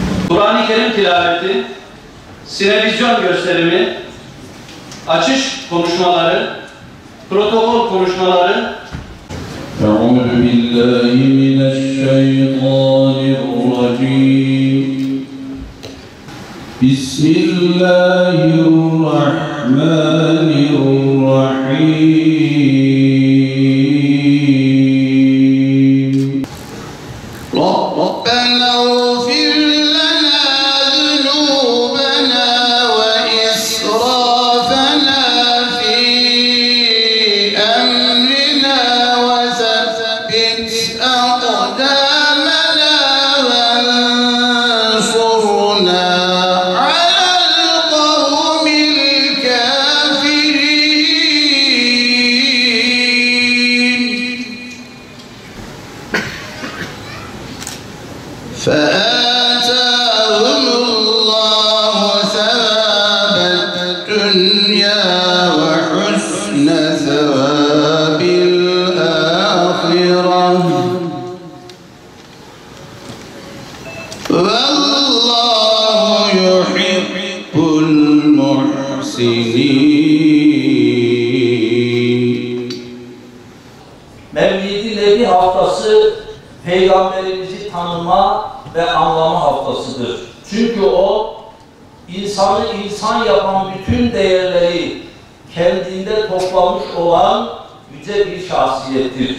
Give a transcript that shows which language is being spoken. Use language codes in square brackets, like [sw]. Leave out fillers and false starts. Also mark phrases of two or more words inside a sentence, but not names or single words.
[tr] Kur'an-ı Kerim tilaveti, sinevizyon gösterimi, açış konuşmaları, protokol konuşmaları. [ar] أعوذ بالله من الشيطان الرجيم. بسم الله الرحمن الرحيم. ربنا اغفر لنا ذنوبنا وإسرافنا في أمرنا وثبت أقدامنا وانصرنا على القوم الكافرين. فآتاهم الله ثواب الدنيا وحسن ثواب الآخرة والله يحب المحسنين. [tr] Mevlid-i Nebi haftası Peygamberimizi tanıma ve anlama haftasıdır. Çünkü o, insanı insan yapan bütün değerleri kendinde toplamış olan yüce bir şahsiyettir.